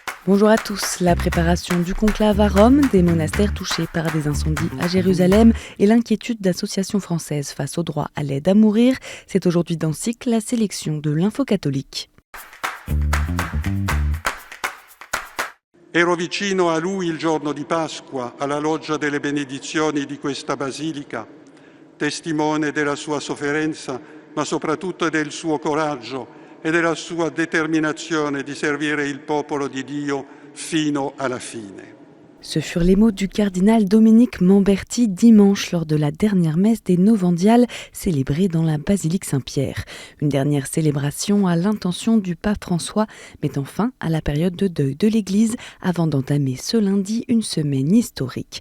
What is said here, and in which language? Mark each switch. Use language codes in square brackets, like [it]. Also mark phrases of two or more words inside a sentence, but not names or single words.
[fr] Bonjour à tous. La préparation du conclave à Rome, des monastères touchés par des incendies à Jérusalem et l'inquiétude d'associations françaises face au droit à l'aide à mourir, c'est aujourd'hui dans Cycle la sélection de l'Info catholique. [it] Ero vicino a lui il giorno di Pasqua, alla loggia delle benedizioni di questa basilica, testimone della sua sofferenza, ma soprattutto del suo coraggio e della sua determinazione di servire il popolo di Dio fino alla fine. [fr] Ce furent les mots du cardinal Dominique Mamberti dimanche lors de la dernière messe des Novendiales célébrée dans la basilique Saint-Pierre. Une dernière célébration à l'intention du pape François, mettant fin à la période de deuil de l'Église avant d'entamer ce lundi une semaine historique.